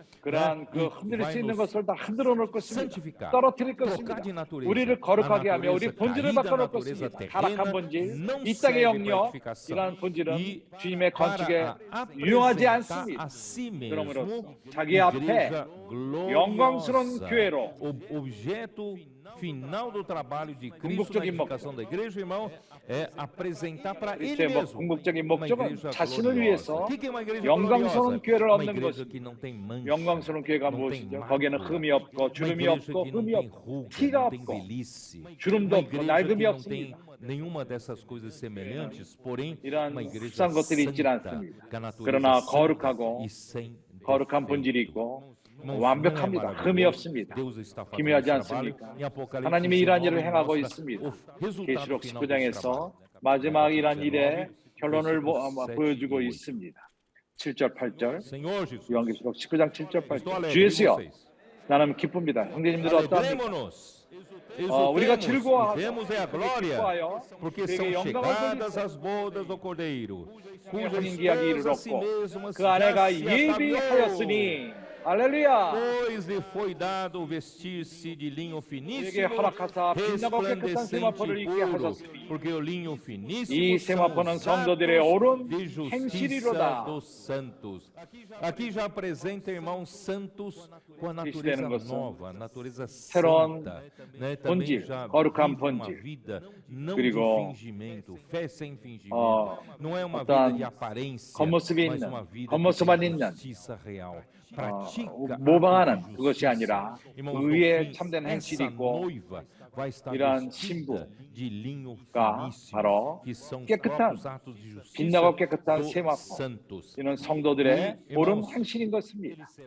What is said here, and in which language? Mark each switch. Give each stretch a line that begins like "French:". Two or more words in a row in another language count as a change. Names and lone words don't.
Korean: 그러한 그 흔들릴 수 있는 것을 다 흔들어 놓을 것입니다. 떨어뜨릴 것입니다. 우리를 거룩하게 하며 우리 본질을 바꿔놓을 것입니다. 타락한 본질, 이 땅의 영역, 이러한 본질은 주님의 건축에 유용하지 않습니다. 그러므로 자기 앞에 영광스러운 교회로
Portuguese: final do trabalho de Cristo na edificação da igreja, irmão, é apresentar para Ele mesmo.
Korean: 궁극적인 목적은 자신을 위해서 영광스러운 교회를 얻는 것입니다. 영광스러운 교회가 무엇이죠? 거기에는 흠이 없고 주름이 없고 흠이 없고 티가 없고 주름도 없고 낡음이 없습니다.
Portuguese: Nenhuma dessas coisas semelhantes, porém,
Korean: 이러한
Portuguese: uma igreja
Korean: 흡사한 것들이 있지 않습니다. 그러나 거룩하고 거룩한 본질이 있고 완벽합니다. 흠이 없습니다. 기묘하지 않습니까? 하나님이 이러한 일을 행하고 있습니다. 계시록 19장에서 마지막 이러한 일의 결론을 보여주고 있습니다. 7절 8절 요한계시록 19장 7절 8절 주 예수여 나는 기쁩니다. 형제님들 어떠합니까? 우리가 즐거워하여
Portuguese: porque são chegadas as bodas do Cordeiro,
Korean: cuja 혼인기약이 이르렀고 그 아내가 예비하였으니 할렐루야.
Portuguese: Pois lhe foi dado vestir-se de linho finíssimo, resplandecente puro, porque o linho finíssimo
Korean: 이 세마포는 성도들의 옳은
Portuguese: de justiça
Korean: 행실이로다.
Portuguese: dos santos. Aqui já apresenta, irmãos, santos com a natureza nova, a natureza santa, né? Também já vive uma vida não de fingimento, fé sem fingimento. Não é uma vida de aparência, mas uma vida de justiça real.
Korean: 모방하는 그것이 아니라 의에 참된 행실이 있고 이러한 신부가 바로 깨끗한 빛나고 깨끗한 세마포 이는 성도들의 옳은 행실인 것입니다.